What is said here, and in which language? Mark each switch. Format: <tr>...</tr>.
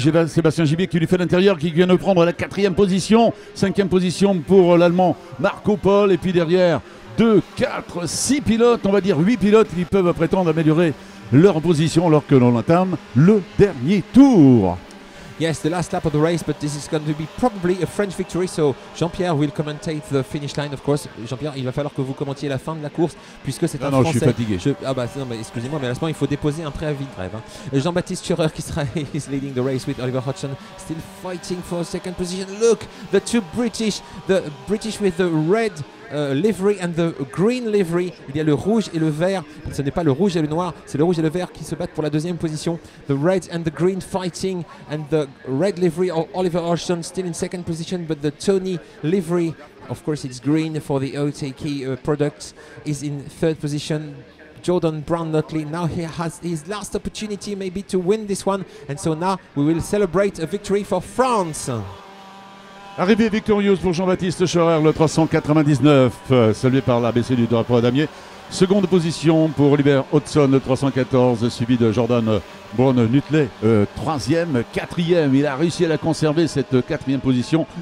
<fr>Sébastien Gibier qui lui fait l'intérieur, qui vient de prendre la 4e position. 5e position pour l'Allemand Marco Paul. Et puis derrière, 2, 4, 6 pilotes, on va dire 8 pilotes qui peuvent prétendre améliorer leur position alors que l'on entame le dernier tour.</fr> <en>Yes, the last lap of the race, but this is going to be probably a French victory. So Jean-Pierre will commentate the finish line, of course.</en> <fr>Jean-Pierre, il va falloir que vous commentiez la fin de la course, puisque c'est un non, Français. je suis fatigué. Ah bah non, mais excusez-moi, mais à ce moment, il faut déposer un préavis de grève.</fr> <en>Jean-Baptiste Schurer</en> <fr>qui sera</fr> <en>is leading the race with Oliver Hodgson, still fighting for second position. Look, the two British, the British with the red livery and the green livery.</en> <fr>Il y a le rouge et le vert. Ce n'est pas le rouge et le noir, c'est le rouge et le vert qui se battent pour la deuxième position.</fr> <en>The red and the green fighting, and the red livery of Oliver Hodgson still in second position, but the Tony livery, of course it's green for the OTK products, is in third position. Jordan Brown-Notley, now he has his last opportunity maybe to win this one, and so now we will celebrate a victory for France.</en> <fr>Arrivée victorieuse pour Jean-Baptiste Schurer, le 399, salué par l'ABC du drapeau à damier. Seconde position pour Oliver Hodgson, le 314, suivi de Jordan Brown-Notley. Troisième, quatrième, il a réussi à la conserver, cette quatrième position.</fr>